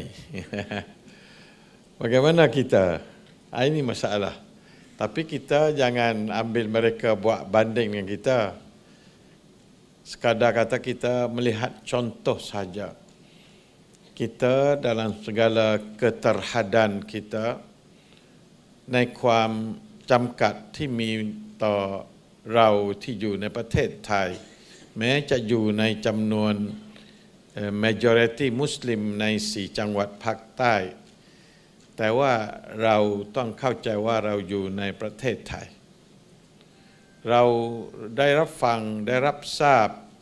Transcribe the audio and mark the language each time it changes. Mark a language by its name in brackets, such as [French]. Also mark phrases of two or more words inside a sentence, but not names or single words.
[Malay] Bagaimana kita? Ini masalah. Tapi kita jangan ambil mereka buat banding dengan kita. Sekadar kata kita melihat contoh saja. Kita dalam segala keterhadan kita, [Thai] ในความจำกัดที่มีต่อเราที่อยู่ในประเทศไทยแม้จะอยู่ในจำนวน majority มุสลิมใน4จังหวัดภาคใต้แต่ว่าเราต้องเข้าใจว่าเราอยู่ในประเทศไทยเราได้รับฟังได้รับทราบ